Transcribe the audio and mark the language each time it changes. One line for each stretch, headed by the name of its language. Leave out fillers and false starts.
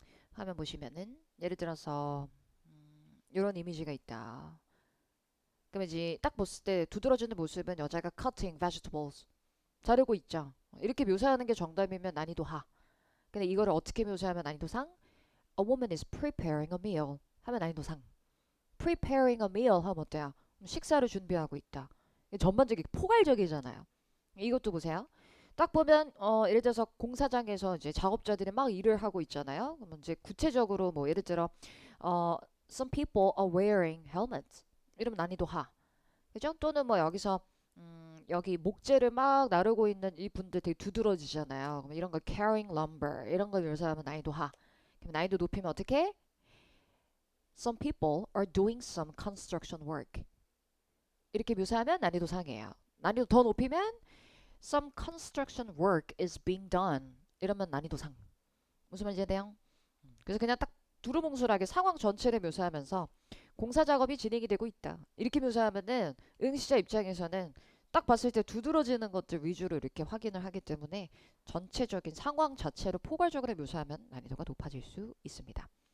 Korean: 화면 보시면은 예를 들어서 이런 이미지가 있다. 그러면 이제 딱 봤을 때 두드러지는 모습은 여자가
English: cutting vegetables
Korean: 자르고 있죠. 이렇게 묘사하는 게 정답이면 난이도 하. 근데 이거를 어떻게 묘사하면 난이도 상?
English: A woman is preparing a meal
Korean: 하면 난이도 상.
English: preparing a meal
Korean: 하면 어때요? 식사를 준비하고 있다. 전반적인 포괄적이잖아요. 이것도 보세요. 딱 보면 예를 들어서 공사장에서 이제 작업자들이 막 일을 하고 있잖아요. 그러면 이제 구체적으로 뭐 예를 들어
English: some people are wearing helmets
Korean: 이러면 난이도 하. 그죠? 또는 뭐 여기서 여기 목재를 막 나르고 있는 이 분들 되게 두드러지잖아요. 그럼 이런 거
English: carrying lumber
Korean: 이런 걸 묘사하면 난이도 하. 그럼 난이도 높이면 어떻게?
English: Some people are doing some construction work.
Korean: 이렇게 묘사하면 난이도 상이에요. 난이도 더 높이면
English: Some construction work is being done.
Korean: 이러면 난이도 상. 무슨 말인지 돼요? 그래서 그냥 딱 두루뭉술하게 상황 전체를 묘사하면서 공사 작업이 진행이 되고 있다. 이렇게 묘사하면은 응시자 입장에서는 딱 봤을 때 두드러지는 것들 위주로 이렇게 확인을 하기 때문에 전체적인 상황 자체를 포괄적으로 묘사하면 난이도가 높아질 수 있습니다.